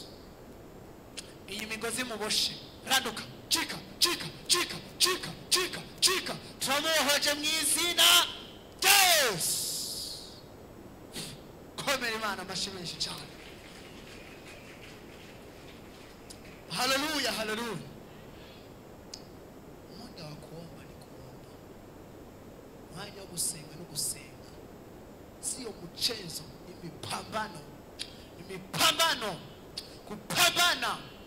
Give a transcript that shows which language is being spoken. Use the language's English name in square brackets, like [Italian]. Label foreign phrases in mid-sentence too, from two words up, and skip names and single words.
[Kinyarwanda] Iyi migozi muboshe randuka, cika cika cika cika cika cika, turamuhoje mu izina rya Yesu. Komera Imana amashyi menshi cyane. Haleluya, haleluya. [Swahili] Muda wa kuomba ni kuomba, mwanya wa kusenga ni kusenga, sio mchezo. Ni mipambano, ni mipambano, kupambana